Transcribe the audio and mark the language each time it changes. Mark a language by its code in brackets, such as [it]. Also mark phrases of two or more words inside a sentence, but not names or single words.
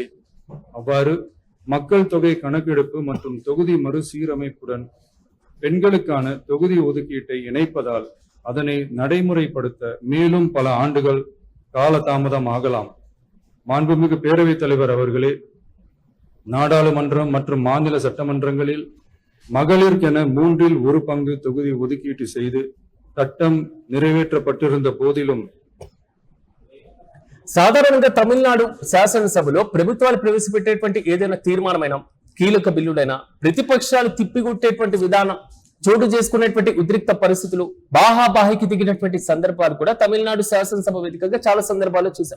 [ta] அவ்வாறு மக்கள் தொகை கணக்கெடுப்பு மற்றும் தொகுதி மறுசீரமைப்புடன் பெண்களுக்கான தொகுதி ஒதுக்கீட்டை இணைப்பதால் அதனை நடைமுறைப்படுத்த மேலும் பல ஆண்டுகள் காலதாமதம் ஆகலாம். மாண்புமிகு பேரவைத் தலைவர் அவர்களே, நாடாளுமன்றம் மற்றும் மாநில சட்டமன்றங்களில் மகளிருக்கென 1/3 பங்கு தொகுதி ஒதுக்கீட்டு செய்து சட்டம் நிறைவேற்றப்பட்டிருந்த போதிலும் [te] సాధారణంగా తమిళనాడు శాసనసభలో ప్రభుత్వాలు ప్రవేశపెట్టేటువంటి ఏదైనా తీర్మానమైన కీలక బిల్లుడైనా ప్రతిపక్షాలు తిప్పికొట్టేటువంటి విధానం, చోటు చేసుకునేటువంటి ఉద్రిక్త పరిస్థితులు, బాహాబాహికి దిగినటువంటి సందర్భాలు కూడా తమిళనాడు శాసనసభ వేదికగా చాలా సందర్భాల్లో చూసాం.